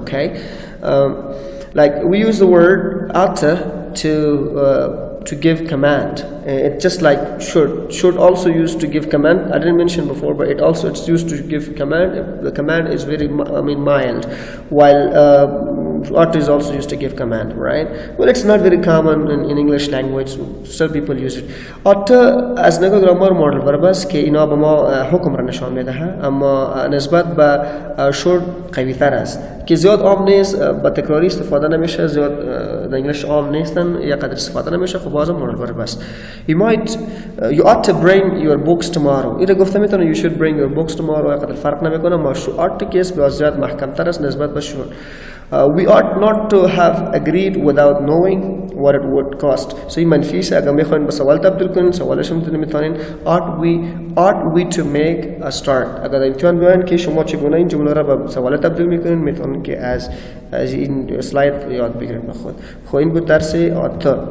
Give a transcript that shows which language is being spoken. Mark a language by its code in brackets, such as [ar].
[en] Okay, like we use the word ought to give command. It's just like should also used to give command. I didn't mention before, but it's used to give command. The command is very mild, while ought is also used to give command, right? Well, it's not very common in English language. Some people use it. [fa] ought as نگاه grammar modal verb است که اینا به ما حکم را نشان میده، اما نسبت به should قوی تر است که زیاد عام نیست، با تکراری استفاده نمیشه، زیاد در انگلیس عام نیستن، یا قدر استفاده نمیشه. خب بازم modal verb است. [en] You ought to bring your books tomorrow. [fa] ایره گفته میتونه [en] you should bring your books tomorrow، [fa] یا قدر فرق نمیکنه. ما ought to کیس به زیاد محکم تر است نسبت به should. [en] We ought not to have agreed without knowing what it would cost. [fa] So این منفیسه. اگر میخواین به سوال تبدیل کنین، سوالش میتونین [en] ought we to make a start. [fa] اگر امتحان بیاین که شما چگونه این جمله را به سوال تبدیل میکنین، میتونین که از این سلاید یاد بگیرین به خود. خب این بود درس ought.